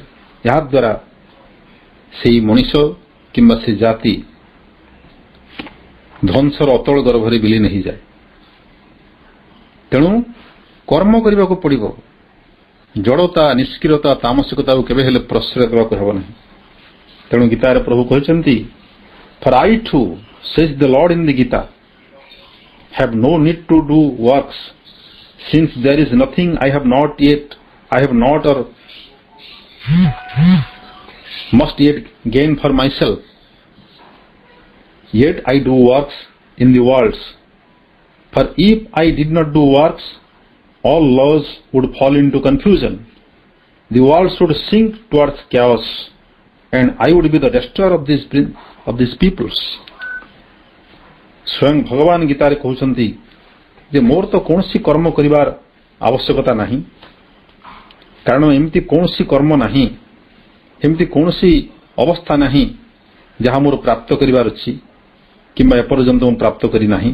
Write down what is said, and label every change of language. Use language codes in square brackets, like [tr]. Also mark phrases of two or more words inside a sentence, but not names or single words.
[or] ଏହାଦ୍ୱାରା ସେହି ମଣିଷ କିମ୍ବା ସେ ଜାତି ଧ୍ୱଂସର ଅତଳ ଗର୍ଭରେ ବିଲୀନ ହୋଇଯାଏ। ତେଣୁ କର୍ମ କରିବାକୁ ପଡ଼ିବ। ଜଡ଼ତା, ନିଷ୍କ୍ରିୟତା, ତାମସିକତାକୁ କେବେ ହେଲେ ପ୍ରଶ୍ରୟ ଦେବାକୁ ହେବ ନାହିଁ। ତେଣୁ ଗୀତାରେ ପ୍ରଭୁ କହିଛନ୍ତି, [en] For I too saith the Lord in the Gita have no need to do works, since there is nothing I have not or must yet gain for myself, yet I do works in the worlds. For if I did not do works, all laws would fall into confusion, the world should sink towards chaos, and I would be the destroyer of these peoples. [or] ସ୍ୱୟଂ ଭଗବାନ ଗୀତାରେ କହୁଛନ୍ତି ଯେ ମୋର ତ କୌଣସି କର୍ମ କରିବାର ଆବଶ୍ୟକତା ନାହିଁ, କାରଣ ଏମିତି କୌଣସି କର୍ମ ନାହିଁ, ଏମିତି କୌଣସି ଅବସ୍ଥା ନାହିଁ ଯାହା ମୋର ପ୍ରାପ୍ତ କରିବାର ଅଛି କିମ୍ବା ଏପର୍ଯ୍ୟନ୍ତ ମୁଁ ପ୍ରାପ୍ତ କରିନାହିଁ।